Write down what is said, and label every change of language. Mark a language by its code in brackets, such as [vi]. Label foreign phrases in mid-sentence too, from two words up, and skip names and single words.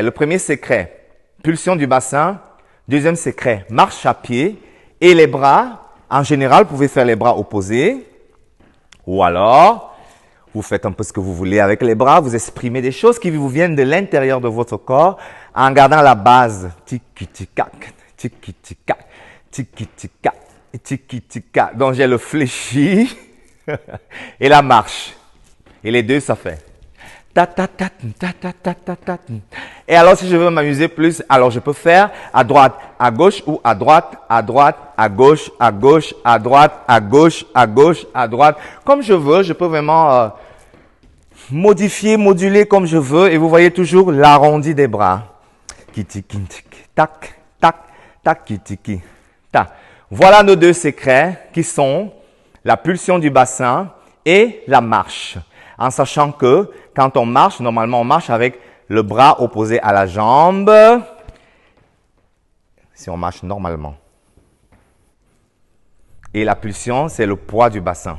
[fr] Le premier secret, pulsion du bassin. Deuxième secret, marche à pied. Et les bras, en général, vous pouvez faire les bras opposés. Ou alors, vous faites un peu ce que vous voulez avec les bras. Vous exprimez des choses qui vous viennent de l'intérieur de votre corps en gardant la base. Tiki-tika-k. Tiki-tika, tiki-tika, tiki-tika. Donc, j'ai le fléchi et la marche. Et les deux, ça fait. Ta-ta-ta, ta-ta-ta-ta-ta. Et alors, si je veux m'amuser plus, alors je peux faire à droite, à gauche ou à droite, à gauche, à gauche, à droite, à gauche, à gauche, à droite. Comme je veux, je peux vraiment modifier, moduler comme je veux. Et vous voyez toujours l'arrondi des bras. Tac, tac. Taki-tiki. Ta. Voilà nos deux secrets qui sont la pulsion du bassin et la marche. En sachant que quand on marche, normalement on marche avec le bras opposé à la jambe. Si on marche normalement. Et la pulsion, c'est le poids du bassin.